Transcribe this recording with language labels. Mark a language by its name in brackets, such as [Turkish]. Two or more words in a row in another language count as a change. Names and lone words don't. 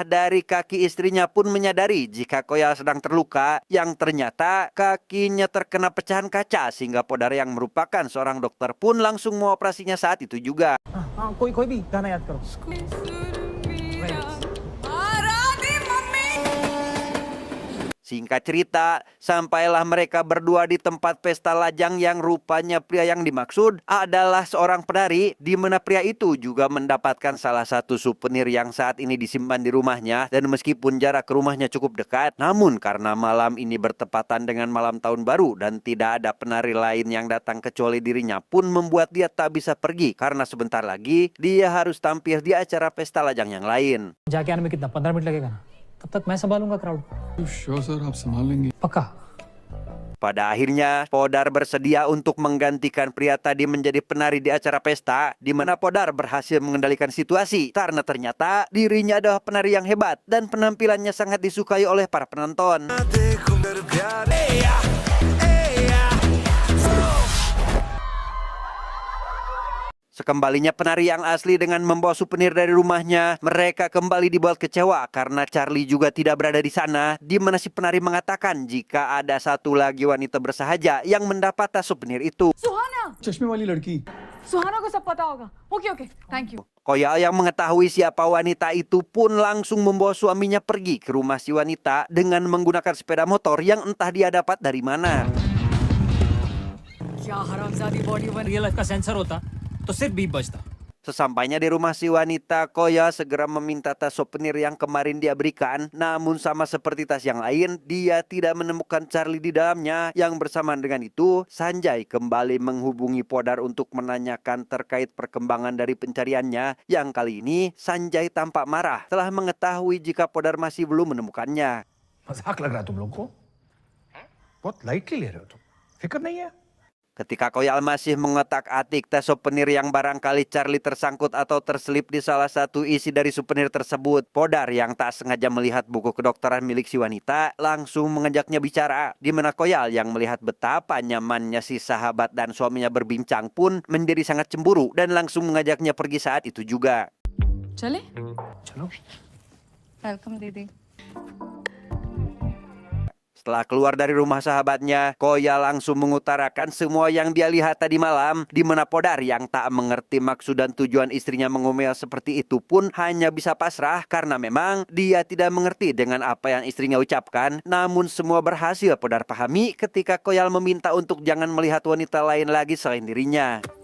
[Indonesian] dari kaki istrinya pun menyadari jika Koyal sedang terluka, yang ternyata kakinya terkena pecahan kaca, sehingga Podar yang merupakan seorang dokter pun langsung mengoperasinya saat itu juga. [Hindi] कोई भी गाना याद करो. [Indonesian] Singkat cerita, sampailah mereka berdua di tempat pesta lajang yang rupanya pria yang dimaksud adalah seorang penari, di mana pria itu juga mendapatkan salah satu souvenir yang saat ini disimpan di rumahnya, dan meskipun jarak ke rumahnya cukup dekat, namun karena malam ini bertepatan dengan malam tahun baru dan tidak ada penari lain yang datang kecuali dirinya pun membuat dia tak bisa pergi karena sebentar lagi dia harus tampil di acara pesta lajang yang lain. [Hindi] जाके आने में कितना 15 मिनट लगेगा ना? तब तक मैं संभालूंगा क्राउड. [English] sure sir, [Hindi] आप संभाल लेंगे. पक्का. [Indonesian] Pada akhirnya, Podar bersedia untuk menggantikan pria tadi menjadi penari di acara pesta, di mana Podar berhasil mengendalikan situasi karena ternyata dirinya adalah penari yang hebat dan penampilannya sangat disukai oleh para penonton. Sekembalinya penari yang asli dengan membawa souvenir dari rumahnya, mereka kembali dibuat kecewa karena Charlie juga tidak berada di sana, di mana si penari mengatakan jika ada satu lagi wanita bersahaja yang mendapat tas souvenir itu. [Hindi] सुहाना. चश्मे वाली लड़की. सुहाना को सब पता होगा. [English] OK OK, thank you. [Indonesian] Koyal yang mengetahui siapa wanita itu pun langsung membawa suaminya pergi ke rumah si wanita dengan menggunakan sepeda motor yang entah dia dapat dari mana. [Hindi] क्या हरामजादी बॉडी बन. [English] real life [Hindi] का सेंसर होता तो सिर्फ बीप बजता. [Indonesian] Sesampainya di rumah si wanita, Koyal segera meminta tas souvenir yang kemarin dia berikan. Namun sama seperti tas yang lain, dia tidak menemukan Charlie di dalamnya. Yang bersamaan dengan itu, Sanjay kembali menghubungi Podar untuk menanyakan terkait perkembangan dari pencariannya. Yang kali ini, Sanjay tampak marah telah mengetahui jika Podar masih belum menemukannya. [Hindi] मजाक लग रहा है तुम लोग को? बहुत लाइटली ले रहे हो तुम. फिक्र नहीं है? [Indonesian] Ketika Koyal masih mengotak-atik tas souvenir yang barangkali Charlie tersangkut atau terselip di salah satu isi dari souvenir tersebut, Podar yang tak sengaja melihat buku kedokteran milik si wanita langsung mengajaknya bicara, di mana Koyal yang melihat betapa nyamannya si sahabat dan suaminya berbincang pun menjadi sangat cemburu dan langsung mengajaknya pergi saat itu juga. [Hindi] चले. चलो. वेलकम दीदी. [Indonesian] Setelah keluar dari rumah sahabatnya, Koya langsung mengutarakan semua yang dia lihat tadi malam, di mana Podar yang tak mengerti maksud dan tujuan istrinya mengomel seperti itu pun hanya bisa pasrah karena memang dia tidak mengerti dengan apa yang istrinya ucapkan. Namun semua berhasil Podar pahami ketika Koyal meminta untuk jangan melihat wanita lain lagi selain dirinya.